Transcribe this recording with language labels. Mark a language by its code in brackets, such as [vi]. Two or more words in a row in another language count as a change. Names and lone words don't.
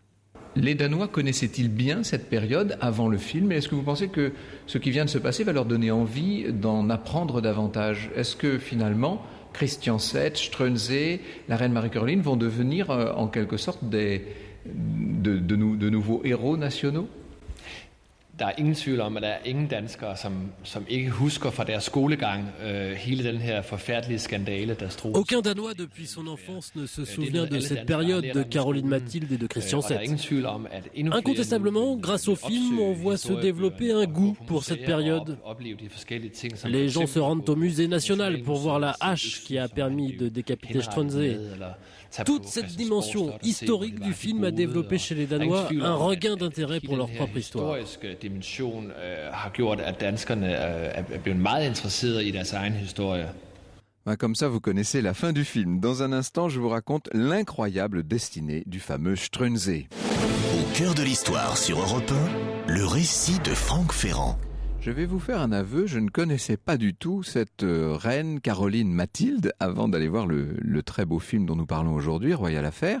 [fr] Les Danois connaissaient-ils bien cette période avant le film ? Et est-ce que vous pensez que ce qui vient de se passer va leur donner envie d'en apprendre davantage ? Est-ce que finalement Christian VII, Strunze, la reine Marie-Caroline vont devenir en quelque sorte de nouveaux héros nationaux ? [da] Der er ingen tvivl om, at der er ingen danskere, som ikke husker fra deres skolegang hele den her forfærdelige skandale, der Struensee. [fr] Aucun Danois depuis son enfance ne se souvient de cette période de Caroline Mathilde et de Christian VII. Incontestablement, grâce au film, on voit se développer un goût pour cette période. Les gens se rendent au musée national pour voir la hache qui a permis de décapiter Strunze. Toute cette dimension historique du film a développé chez les Danois un regain d'intérêt pour leur propre histoire. [da] Dimension har gjort, at danskerne er blevet meget interesserede i deres egen historie. [fr] Comme ça, vous connaissez la fin du film. Dans un instant, je vous raconte l'incroyable destinée du fameux Strunze. Au cœur de l'histoire sur Europe 1, le récit de Franck Ferrand. Je vais vous faire un aveu, je ne connaissais pas du tout cette reine Caroline Mathilde avant d'aller voir le très beau film dont nous parlons aujourd'hui, Royal Affair.